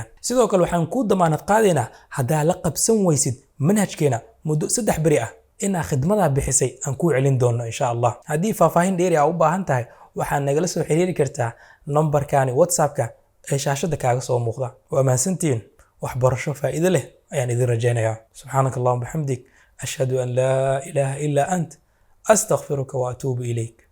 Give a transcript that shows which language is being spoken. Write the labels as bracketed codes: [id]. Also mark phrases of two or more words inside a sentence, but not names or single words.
[so] sidoo kale waxaan ku damaanad qaadaynaa hadaa la qabsan waysid manhajkeena muddo 3 bari ah inaa khidmada bixisay aan ku celin doono [ar] إن شاء الله. [so] haddii faahfaahin dheeri ah u baahan tahay waxaad nagala soo xiriiri kartaa numberkani WhatsApp-ka ee shaashada kaaga soo muuqda. waa mahadsantiin waxbarasho faa'iido leh ayaan idin rajaynayaa. [ar] سبحانك اللهم بحمدك أشهد أن لا إله إلا أنت أستغفرك وأتوب إليك.